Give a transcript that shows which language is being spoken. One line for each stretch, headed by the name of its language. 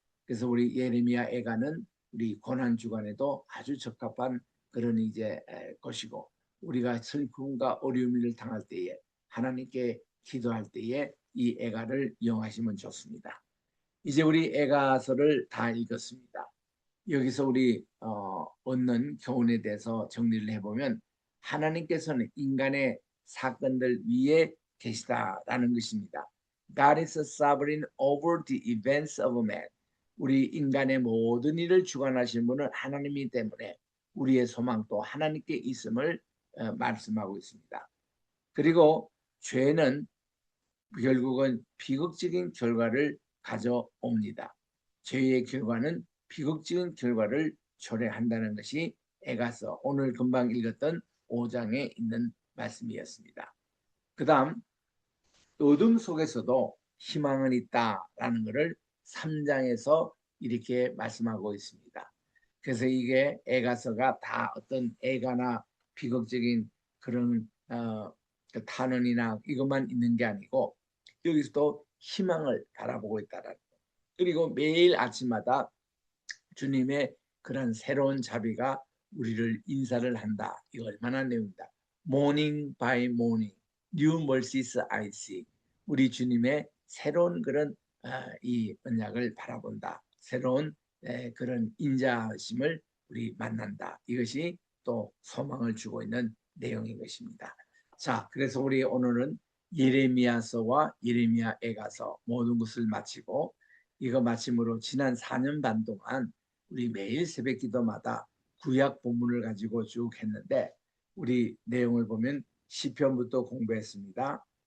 Korean: 그래서 우리 예레미야 애가는 우리 고난 주간에도 아주 적합한 그런 이제 것이고, 우리가 슬픔과 어려움을 당할 때에 하나님께 기도할 때에 이 애가를 이용하시면 좋습니다. 이제 우리 애가서를 다 읽었습니다. 여기서 우리 얻는 교훈에 대해서 정리를 해보면, 하나님께서는 인간의 사건들 위에 계시다라는 것입니다.
English: God is sovereign over the events of man.
Korean: 우리 인간의 모든 일을 주관하시는 분은 하나님이기 때문에 우리의 소망도 하나님께 있음을 말씀하고 있습니다. 그리고 죄는 결국은 비극적인 결과를 가져옵니다. 죄의 결과는 비극적인 결과를 초래한다는 것이 에가서 오늘 금방 읽었던 5장에 있는 말씀이었습니다. 그 다음 어둠 속에서도 희망은 있다라는 것을 3장에서 이렇게 말씀하고 있습니다. 그래서 이게 에가서가 다 어떤 애가나 비극적인 그런 그 탄원이나 이것만 있는 게 아니고 여기서도 희망을 바라보고 있다라는 것. 그리고 매일 아침마다 주님의 그런 새로운 자비가 우리를 인사를 한다. 이거 얼마나 내용이다.
English: Morning by morning, new mercies I see.
Korean: 우리 주님의 새로운 그런 이 언약을 바라본다. 새로운 그런 인자하심을 우리 만난다. 이것이 또 소망을 주고 있는 내용인 것입니다. 자, 그래서 우리 오늘은 예레미야서와 예레미야에가서 모든 것을 마치고 이거 마침으로 지난 4년 반 동안 우리 매일 새벽 기도마다 구약 본문을 가지고 쭉 했는데 우리 내용을 보면 시편부터 공부했습니다.